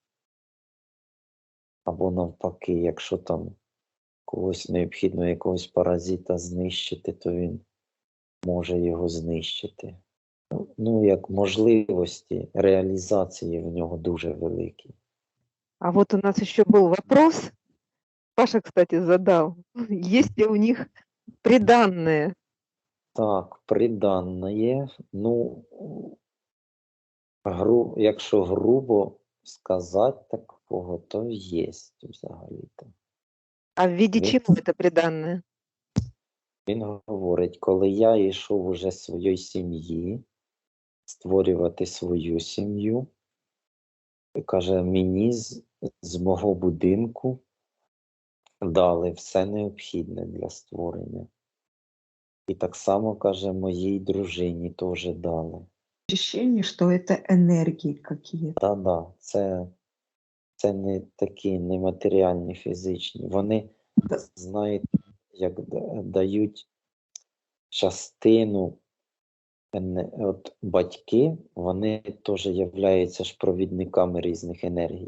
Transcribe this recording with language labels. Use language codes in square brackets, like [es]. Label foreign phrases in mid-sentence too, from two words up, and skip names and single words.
[uk] Або навпаки, якщо там когось необхідно якогось паразита знищити, то він може його знищити. Ну, як можливості реалізації в нього дуже великі. [ru] А вот у нас еще был вопрос. Паша, кстати, задал. Есть ли у них приданное? [uk] Так, приданне є. Ну, якщо грубо сказати такого, то є взагалі-то. [ru] А в виде Нет. чего это приданное? [uk] Він говорить, коли я йшов уже з своєї сім'ї, створювати свою сім'ю, каже, мені з мого будинку дали все необхідне для створення. І так само, каже, моїй дружині теж дали. [ru] Ощущение, что это энергии какие-то. Да, [uk] це не такі нематеріальні, фізичні. Вони, знаєте, як дають частину, от батьки, вони теж являються ж провідниками різних енергій.